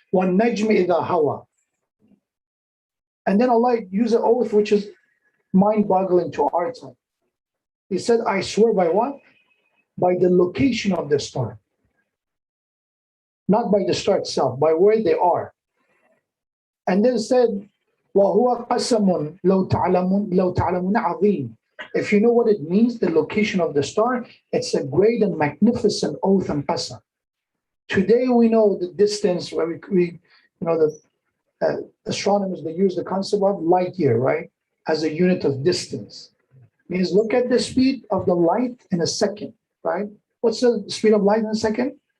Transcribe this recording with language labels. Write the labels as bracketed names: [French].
[Arabic] وَالنَّجْمِ إِذَا هَوَى. [English] And then Allah used an oath which is mind-boggling to our time. He said, I swear by what? By the location of the star. Not by the star itself, by where they are. And then said, [Arabic] وَهُوَ قَسَمٌ لَوْ تَعْلَمُونَ عَظِيمٌ. [English] If you know what it means, the location of the star, it's a great and magnificent oath and qasam. Today we know the distance where we you know, the astronomers, they use the concept of light year, right? As a unit of distance. Means look at the speed of the light in a second, right? What's the speed of light in a second?